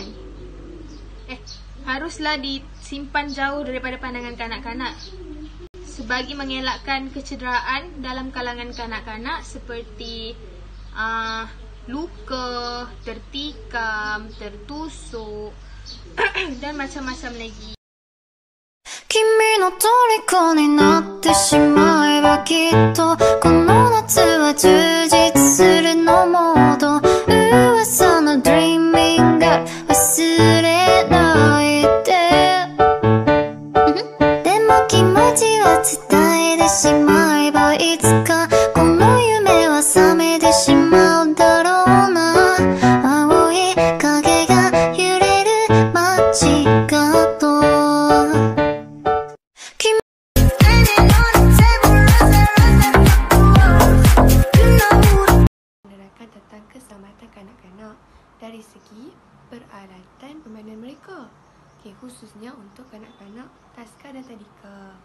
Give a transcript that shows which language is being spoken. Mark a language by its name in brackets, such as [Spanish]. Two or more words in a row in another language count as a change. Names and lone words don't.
[Malay] Haruslah disimpan jauh daripada pandangan kanak-kanak sebagi mengelakkan kecederaan dalam kalangan kanak-kanak seperti luka, tertikam, tertusuk, dan macam-macam lagi. [Japanese] 君の虜になってしまえばきっとこの夏は充実するのモード噂の [English] Dreaming Girl [Japanese] 忘れないででも気持ちは伝えてしまえばいつかこの夢は覚めてしまうだろうな青い影が揺れる街角 [Malay] menerangkan tentang keselamatan kanak-kanak dari segi peralatan permainan mereka. Okey, khususnya untuk kanak-kanak taska dan tadika.